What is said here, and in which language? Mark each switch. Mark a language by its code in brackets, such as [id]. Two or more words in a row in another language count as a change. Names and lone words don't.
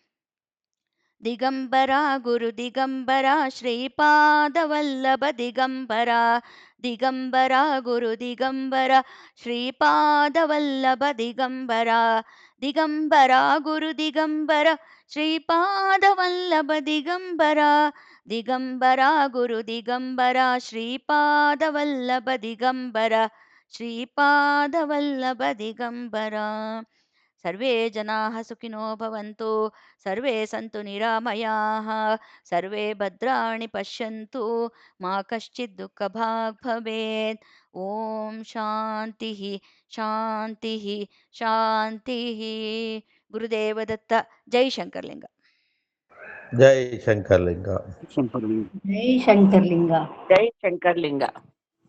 [sa] ದಿಗಂಬರ ಗುರು ದಿಗಂಬರ ಶ್ರೀಪಾದ ವಲ್ಲಭ ದಿಗಂಬರ, ದಿಗಂಬರ ಗುರು ದಿಗಂಬರ ಶ್ರೀಪಾದ ವಲ್ಲಭ ದಿಗಂಬರ, ದಿಗಂಬರ ಗುರು ದಿಗಂಬರ ಶ್ರೀಪಾದ ವಲ್ಲಭ ದಿಗಂಬರ, ದಿಗಂಬರ ಗುರು ದಿಗಂಬರ ಶ್ರೀಪಾದವಲ್ಲಭ ದಿಗಂಬರ ಶ್ರೀಪಾದವಲ್ಲಭ ದಿಗಂಬರ. ಸರ್ವೇ ಜನಾಃ ಸುಖಿನೋ ಭವಂತು, ಸರ್ವೇ ಸಂತು ನಿರಾಮಯಾಃ, ಸರ್ವೇ ಭದ್ರಾಣಿ ಪಶ್ಯಂತು, ಮಾ ಕಶ್ಚಿತ್ ದುಃಖಭಾಗ್ ಭವೇತ್. ಓಂ ಶಾಂತಿ ಶಾಂತಿ ಶಾಂತಿ. ಗುರುದೇವ ದತ್ತ. ಜೈ ಶಂಕರಲಿಂಗ. ಜೈ ಶಂಕರಲಿಂಗ. ಜೈ ಶಂಕರಲಿಂಗ. ಜೈ ಶಂಕರಲಿಂಗ.